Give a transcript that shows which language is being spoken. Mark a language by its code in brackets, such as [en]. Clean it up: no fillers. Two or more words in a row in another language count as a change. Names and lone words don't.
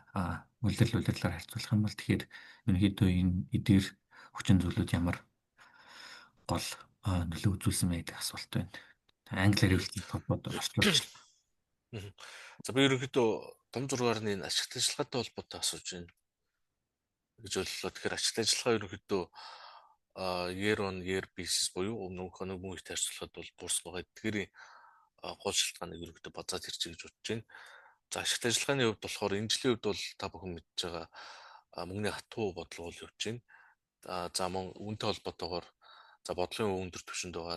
[mn] Улирлаар харьцуулах юм бол тэгэхээр ерөнхийдөө энэ эдгээр хүчин зүйлүүд ямар гол нөлөө үзүүлсэн байдаг асуулт байна. Англиар хэлсэн холбоотой орчуулж. За би ерөнхийдөө том зургаар нь ашигт ажиллагаатай холбоотой асууж байна гэж боллоо. Тэгэхээр ашигт ажиллагаа ерөнхийдөө [en] year on year basis [mn] буюу өмнөх нэг мөн их харьцуулахад бол буурсан байгаа. Эдгээрийн гол шалтгааныг ерөнхийдөө базаад ирчих гэж бодож байна. За ашигт ажиллагааны хувьд болохоор энэ жилийн хувьд бол та бүхэн мэдж байгаа мөнгөний хатуу бодлого бол явж байна. За мөн үүнтэй холбоотойгоор за бодлогын өндөр түвшинд байгаа.